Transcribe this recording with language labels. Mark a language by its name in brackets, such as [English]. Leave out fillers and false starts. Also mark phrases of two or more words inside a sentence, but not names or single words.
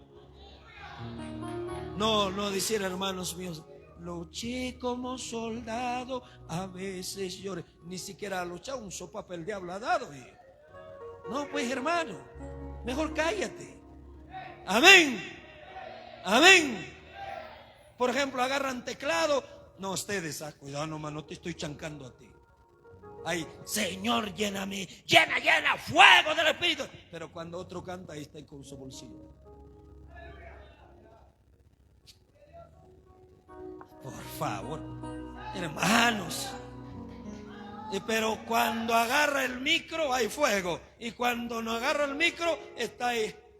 [Spanish] No decir, hermanos míos, luché como soldado, a veces lloré. Ni siquiera luchar, un sopapo el diablo ha dado. No, pues, hermano, mejor cállate. Amén. Amén. Por ejemplo, agarran teclado. No, ustedes, cuidado nomás, no te estoy chancando a ti. Ay, Señor, lléname, llena, fuego del Espíritu. Pero cuando otro canta, ahí está con su bolsillo. Por favor, hermanos. Pero cuando agarra el micro hay fuego, y cuando no agarra el micro está ahí.